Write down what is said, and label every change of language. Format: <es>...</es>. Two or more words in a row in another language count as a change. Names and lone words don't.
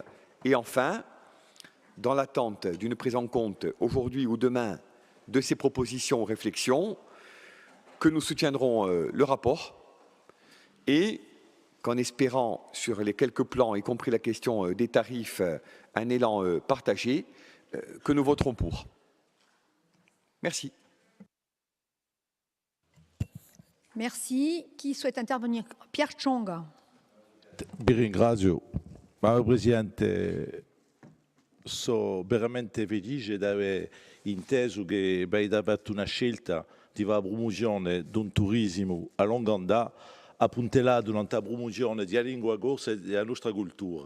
<fr>Et enfin, dans l'attente d'une prise en compte aujourd'hui ou demain de ces propositions ou réflexions, que nous soutiendrons le rapport et qu'en espérant sur les quelques plans, y compris la question des tarifs, un élan partagé, que nous voterons pour. Merci. Merci. Qui souhaite intervenir? Pierre Chonga.</fr> <it>Vi ringrazio. Madame Presidente, sono veramente felice di aver inteso che avete fatto una scelta di fare promozione di un turismo a lungo andare, appuntato durante la promozione della lingua corsa e della nostra cultura.</it>